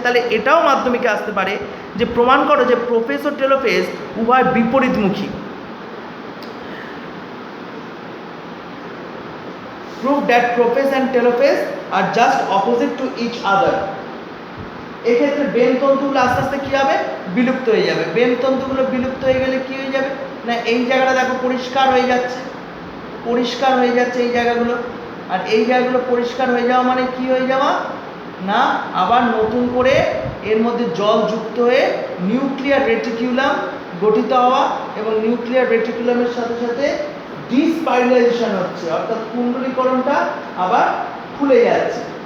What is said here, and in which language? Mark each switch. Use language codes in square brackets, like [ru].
[bn] তাহলে এটাও মাধ্যমিকে আসতে পারে যে প্রমাণ করো যে প্রোফেজ ও টেলোফেজ উভয় বিপরীতমুখী। [en] Prove that prophase and telophase are just opposite to each other. [bn] এক্ষেত্রে বেন তন্তুগুলো আস্তে আস্তে কী হবে বিলুপ্ত হয়ে যাবে। বেন তন্তুগুলো বিলুপ্ত হয়ে গেলে কী হয়ে যাবে না এই জায়গাটা দেখো পরিষ্কার হয়ে যাচ্ছে, পরিষ্কার হয়ে যাচ্ছে এই জায়গাগুলো, আর এই জায়গাগুলো পরিষ্কার হয়ে যাওয়া মানে কী হয়ে যাওয়া না আবার নতুন করে এর মধ্যে জল যুক্ত হয়ে নিউক্লিয়ার রেটিকুলাম গঠিত হওয়া এবং নিউক্লিয়ার রেটিকুলামের সাথে সাথে ডিস্পাইরালাইজেশন হচ্ছে, অর্থাৎ কুণ্ডলীকরণটা আবার খুলে যাচ্ছে,